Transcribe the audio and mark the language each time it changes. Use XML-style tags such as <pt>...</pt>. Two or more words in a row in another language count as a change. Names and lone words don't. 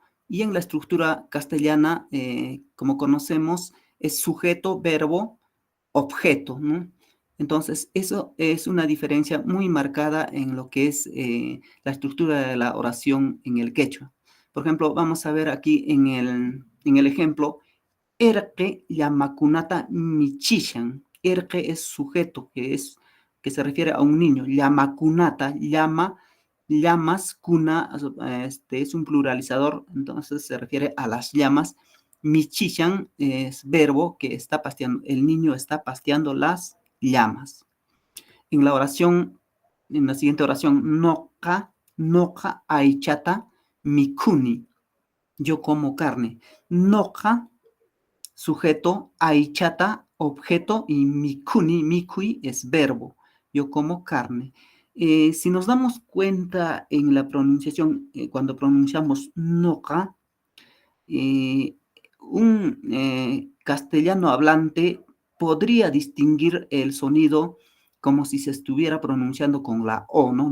<es>Y en la estructura castellana, como conocemos, es sujeto, verbo, objeto, ¿no? Entonces, eso es una diferencia muy marcada en lo que es la estructura de la oración en el quechua. Por ejemplo, vamos a ver aquí en el ejemplo,</es> <qu>erque llamakunata michishan.</qu> <es>Erque es sujeto, que se refiere a un niño. Llamakunata, llamas, cuna, es un pluralizador, entonces se refiere a las llamas. Michishan es verbo que está pasteando, el niño está pasteando las llamas. En la oración, en la siguiente oración,</es> <qu>noca aichata mikuni,</qu> <es>yo como carne. Noca, sujeto, aichata, objeto, y mikuni, mikui es verbo, yo como carne. Si nos damos cuenta en la pronunciación, cuando pronunciamos noca, un castellano hablante podría distinguir el sonido como si se estuviera pronunciando con la O, ¿no?</es>